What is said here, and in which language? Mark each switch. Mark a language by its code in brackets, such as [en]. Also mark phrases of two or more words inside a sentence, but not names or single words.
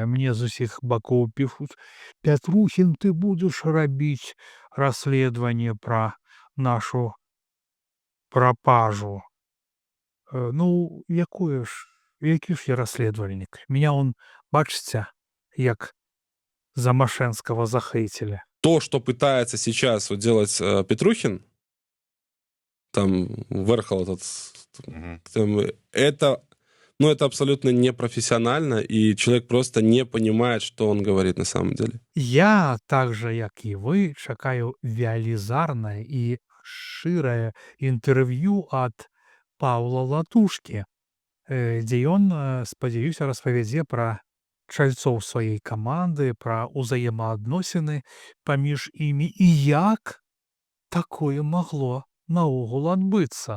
[be] Мне з усіх бакоў пішуць: Пятрухін, ты будзеш рабіць расследаванне пра нашу прапажу. Ну, які ж я расследавальнік? Меня бачыце, як Замашэнскага захейтили. [ru] То, что пытается сейчас вот делать Петрухин, там, Верхол этот, там, это, ну, это абсолютно непрофессионально, и человек просто не понимает, что он говорит на самом деле. Я, так же, [be] як і вы, чакаю велізарнае і шчырае інтэрв'ю ад Паўла Латушкі, дзе ён, спадзяюся, распавядзе пра чальцоў сваёй каманды, пра ўзаемаадносіны паміж імі і як такое магло наогул адбыцца.